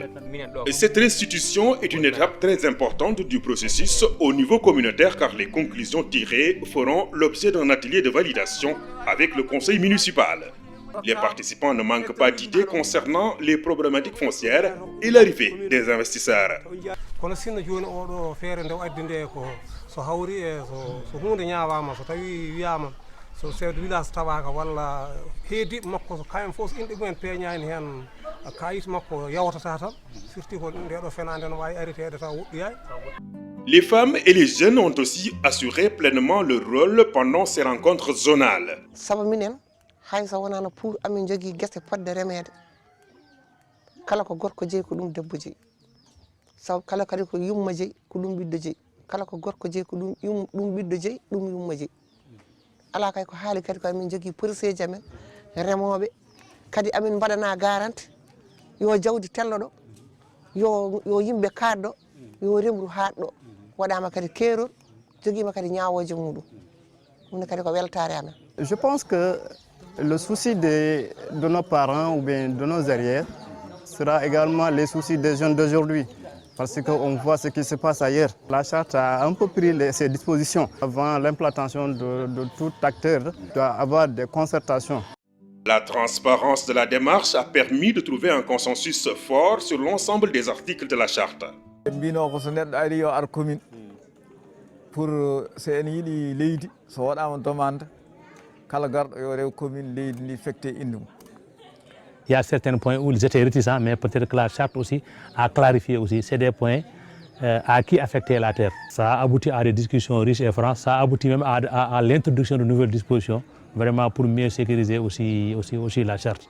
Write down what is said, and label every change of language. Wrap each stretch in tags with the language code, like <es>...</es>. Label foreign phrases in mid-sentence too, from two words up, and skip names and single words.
<fr>Cette restitution est une étape très importante du processus au niveau communautaire car les conclusions tirées feront l'objet d'un atelier de validation avec le conseil municipal. Les participants ne manquent pas d'idées concernant les problématiques foncières et l'arrivée des investisseurs.</fr> <ff>so</ff> <fr>chef de village</fr> <ff>tawaka walla heediɓe makko so kayen fof so inɗe mumen peeñani hen kayit makko yawtata tan surtout ko ndeɗo fenade no wawi arritede taw woɗɗoyani.</ff> <fr>Les femmes et les jeunes ont aussi assuré pleinement leur rôle pendant ces rencontres zonales.</fr> <ff>Sabu minen hay so wonano pour amin jogui guesse podde remede kala ko gorko jeeyi ko ɗum debbo jeeyi sabu kala kadi ko yumma jeeyi ko ɗum ɓiɗɗo jeeyi kala ko gorko jeeyi ko ɗum ɓiɗɗo jeeyi ɗum yumma jeeyi ala kay ko haali kadi ko amin jogui policeji amen remoɓe kadi amin mbaɗana garante yo jawdi telloɗo yo yimɓe kaɗɗo yo remru haɗɗo waɗama kadi keerol joguima kadi ñawoje muɗum ɗum kadi ko weltare amen.</ff> <fr>Je pense que le souci de nos parents ou bien de nos arrières sera également les soucis des jeunes d'aujourd'hui. Parce qu'on voit ce qui se passe ailleurs. La charte a un peu pris ses dispositions. Avant l'implantation de tout acteur, il doit avoir des concertations. La transparence de la démarche a permis de trouver un consensus fort sur l'ensemble des articles de la charte. Pour c'est une</fr> <ff>leydi so waɗama demande kala garɗo yo rew commune leydi ndi fecte indum.</ff> <fr>Il y a certains points où ils étaient réticents, mais peut-être que la charte aussi a clarifié aussi. C'est des points à qui affecter la terre. Ça a abouti à des discussions riches et franches. Ça a abouti même à l'introduction de nouvelles dispositions, vraiment pour mieux sécuriser aussi la charte.</fr>